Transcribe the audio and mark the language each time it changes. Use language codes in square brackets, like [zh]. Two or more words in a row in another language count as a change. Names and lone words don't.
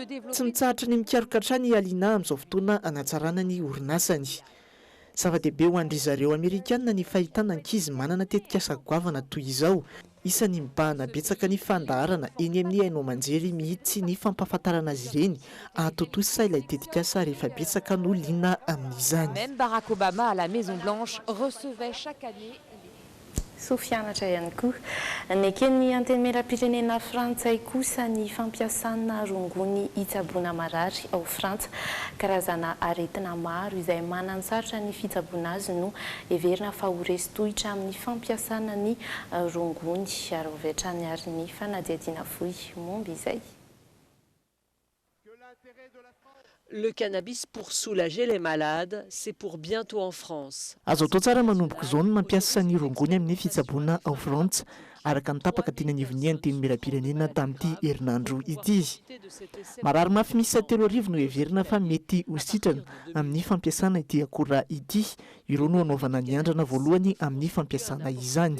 [mg] Tsy [fr] développer. [mg] mitsahatra ny mikaroka hatrany Alina amin'izao fotoana anatsarana ny orinasany. Zava-dehibe ho an'ry zareo Amerikanina ny fahitana ankizy manana tetikasa goavana toy izao. Isan'ny mibahana betsaka ny fandaharana eny amin'ny haino manjery mihitsy ny fampahafantarana azy ireny ahatotosa ilay tetikasa rehefa betsaka no liana amin'izany. [fr] Même Barack Obama à la Maison Blanche recevait chaque année. [mg] Sofianatra ihany koa. Ny eken'ny antenimieram-pirenena frantsay kosa ny fampiasana rongony hitsaboana marary ao Frantsa. Karazana aretina maro izay manansarotra ny fitsaboana azy no heverina fa ho resy-tohitra amin'ny fampiasana ny rongony ary hovetrany ary ny fanadihadiana fohy momba izay. [fr] Le cannabis pour soulager les malades, c'est pour bientôt en France. [mg] Azo atao tsara manomboka izao ny mampiasa ny rongony amin'ny fitsaboana ao Frantsa araka ny tapaka teny anivony antenimieram-pirenena tamin'ity herinandro ity. Marary mafy misy 3 no heverina fa mety ho sitrana amin'ny fampiasana ity akora ity. Ireo no anaovana ny andrana voalohany amin'ny fampiasana izany.